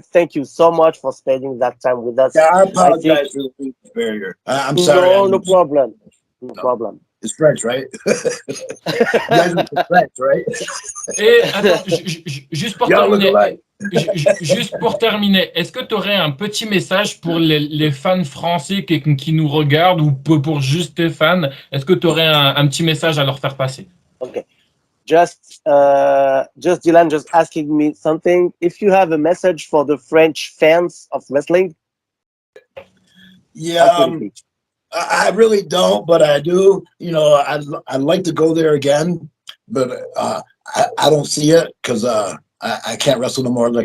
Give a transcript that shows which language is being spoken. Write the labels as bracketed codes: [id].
[en] Thank you so much for spending that time with us. Yeah, I apologize for the language barrier. I'm sorry. No problem. No problem. It's French, right? You guys are French, right? [fr] Et attends, juste pour [en] Y'all look [fr] terminer, [en] alike. [fr] juste pour terminer, est-ce que tu aurais un petit message pour les fans français qui nous regardent ou pour juste tes fans? Est-ce que tu aurais un petit message à leur faire passer? [en] Okay. Just Dylan just asking me something. If you have a message for the French fans of wrestling, Yeah, I really don't, but I do. You know, I'd like to go there again, but I don't see it because I can't wrestle no more.